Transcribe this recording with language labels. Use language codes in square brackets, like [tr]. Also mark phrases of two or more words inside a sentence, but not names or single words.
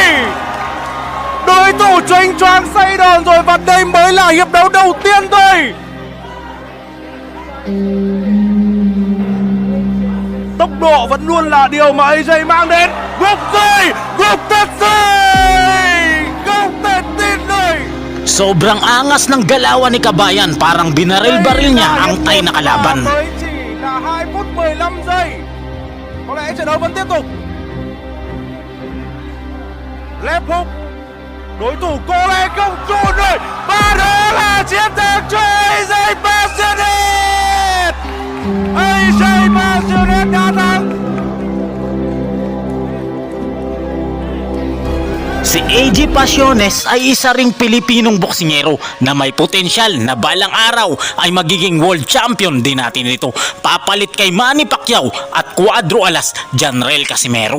[vi] Đối thủ choáng choáng say đòn rồi. Và đây mới là hiệp đấu đầu tiên thôi. Tốc độ vẫn luôn là điều mà AJ mang đến. Gục rồi. Gục thật rồi. Không thể tin rồi. [tl] Sobrang angas ng galawan ni Kabayan, parang binaril-baril niya ang Thai na kalaban. [vi] Mới chỉ là 2 phút 15 giây. Có lẽ trận đấu vẫn tiếp tục. [en] Left hook. [vi] Đối thủ có lẽ không trụ rồi. Và đó là chiến thắng cho AJ Pasiones. AJ Pasiones đã thắng. [tl] Si AG Pasiones ay isa ring Pilipinong boksingero na may potensyal na balang araw ay magiging [en] world champion [tl] din natin ito. Papalit kay Manny Pacquiao at Cuadro Alas Janrael Casimero.